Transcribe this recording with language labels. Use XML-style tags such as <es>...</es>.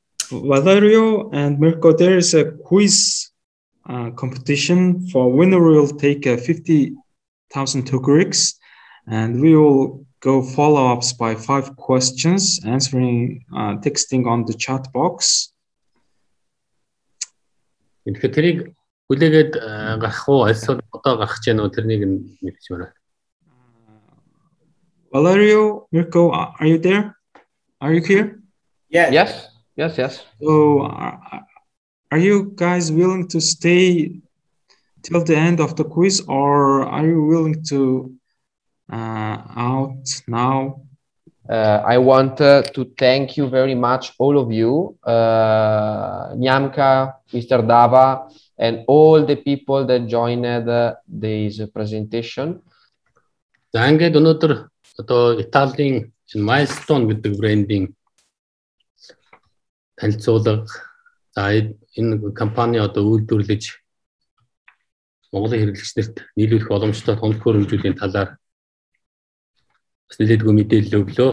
<en>Valerio and Mirko, there is a quiz competition. For winner will take 50,000 Tugriks, and we will go follow-ups by 5 questions, answering, texting on the chat box.</en> <mn>Тэгэхээр тэрийг хүлээгээд гарах уу? Эсвэл одоо гарах гэж байна уу? Тэрнийг мэдчих байна.</mn> <en>Valerio, Mirko, are you there? Are you here? Yes. So, are you guys willing to stay till the end of the quiz, or are you willing to out now? I want to thank you very much, all of you, Nyamka, Mr. Dava, and all the people that joined this presentation.</en> <mn>За ингээд өнөөдөр одоо Италийн Milestone гэдэг брендинг танилцуулга за энэ компани одоо үйлдвэрлэж Монголын хэрэглэгчнэрт нийлүүлэх боломжтой тоног хөрөмжүүдийн талаар бас нэлээдгүй мэдээлэл өглөө.</mn>